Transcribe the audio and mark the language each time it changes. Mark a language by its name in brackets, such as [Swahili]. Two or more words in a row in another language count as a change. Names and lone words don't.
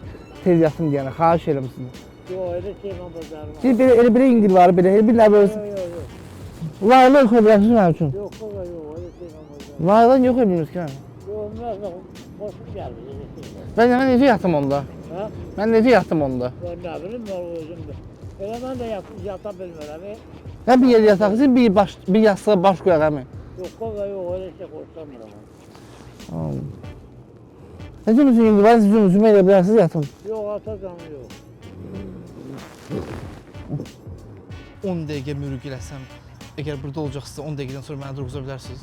[Azerbaijani] Tez yatım deyənə xahiş eləmişsiniz. Yox, elə şey mən bacarmam. Siz elə bir yüngülvarı belə bir nə böyle Yox. layla oxuya bilərsiniz mənim üçün. Yox, baba yox, elə şey mən bacarmam. Layla niyə oxuya bilmirsiniz ki? Yox, mən xoşum gəldi, elə şey. Mən necə yatım onda? Ha? Mən necə yatım onda? [Turkish] Ben ne bileyim, ben özümdür. [Azerbaijani] Elə mən də yata bilmirəm. Mən bir yer yataqsın, bir yastığa baş qoyaq əmi. Yox, baba yox, elə şey xoşlamıram. Necə müsün yüngülvarı siz üzümə elə bilərsiniz yatım? Yox, atacam yox. 10 dəqiqə mürgüləsəm, əgər burada olacaqsınızsa 10 dəqiqədən sonra məni durğuza bilərsiniz.